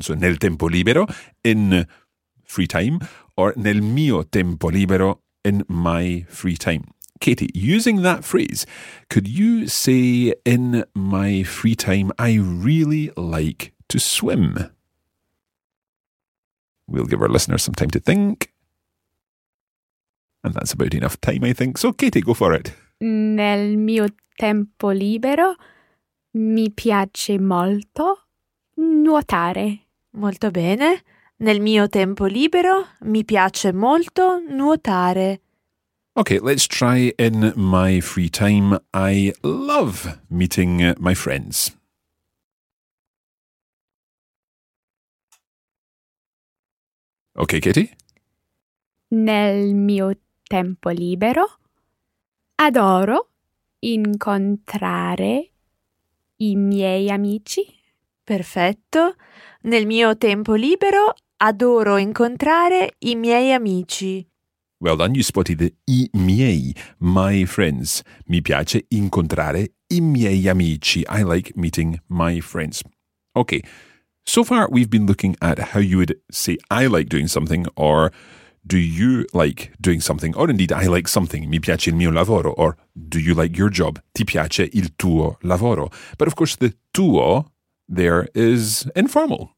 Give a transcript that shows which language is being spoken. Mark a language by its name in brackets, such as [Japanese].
[English] So [Italian] nel tempo libero, [English] in free time, or [Italian] nel mio tempo libero, [English] in my free time. Katie, using that phrase, could you say in my free time, I really like to swim? We'll give our listeners some time to think. And that's about enough time, I think. So, Katie, go for it. [Italian] Nel mio tempo libero mi piace molto nuotare. Molto bene. Nel mio tempo libero mi piace molto nuotare. [English] Okay, let's try in my free time. I love meeting my friends. Okay, Katie? [Italian] Nel mio tempo libero adoro incontrare i miei amici. Perfetto. Nel mio tempo libero adoro incontrare i miei amici. [English] Well done, you spotted the [Italian] i miei, [English] my friends. [Italian] Mi piace incontrare i miei amici. [English] I like meeting my friends. Okay, So far, we've been looking at how you would say, I like doing something, or do you like doing something, or indeed, I like something, [Italian] mi piace il mio lavoro, [English] or do you like your job, [Italian] ti piace il tuo lavoro. [English] But of course, the tuo there is informal.